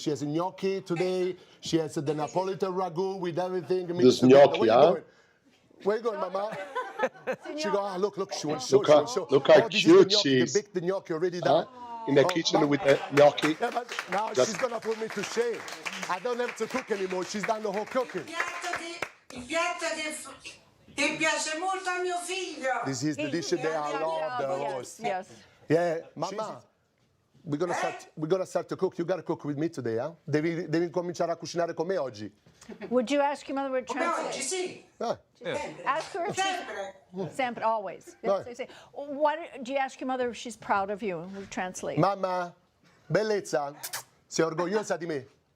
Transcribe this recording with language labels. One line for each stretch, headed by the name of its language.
English: She has gnocchi today. She has the Napolitan ragu with everything. This gnocchi, huh? Where you going, Mama? She go, look, she wants to show. Look how cute she is. The gnocchi already done. In the kitchen with the gnocchi. Yeah, but now she's going to put me to shame. I don't have to cook anymore. She's done the whole cooking.
Italian: Il piatto che piace molto a mio figlio.
English: This is the dish that I love the most. Yes. Yeah, Mama, we're gonna start to cook. You gotta cook with me today, huh?
Italian: Devi cominciare a cucinare con me oggi.
English: Would you ask your mother to
Italian: Come oggi
English: translate?
Italian: sì.
English: Ask her if
Italian: Sempre. Sempre,
English: always. No. Do you ask your mother if she's proud of you? We'll translate.
Italian: Mamma, bellezza, sei orgogliosa di me?